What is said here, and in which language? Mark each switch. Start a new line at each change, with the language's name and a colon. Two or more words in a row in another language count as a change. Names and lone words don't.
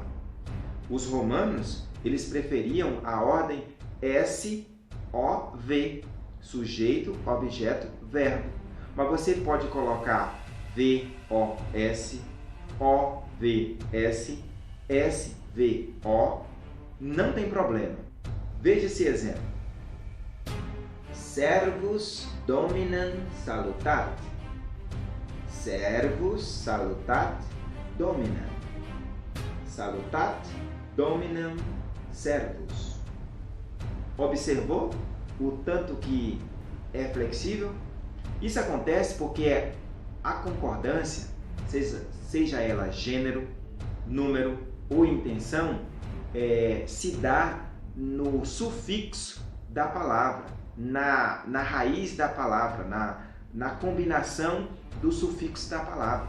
Portuguese: Os romanos, eles preferiam a ordem S-O-V, sujeito, objeto, verbo. Mas você pode colocar V-O-S, O-V-S, S-V-O, não tem problema. Veja esse exemplo.
Latin: Servus dominam salutat. Servus salutat dominam. Salutat dominam servus.
Portuguese: Observou o tanto que é flexível? Isso acontece porque a concordância, seja ela gênero, número ou intenção, se dá no sufixo da palavra, na raiz da palavra, na combinação do sufixo da palavra.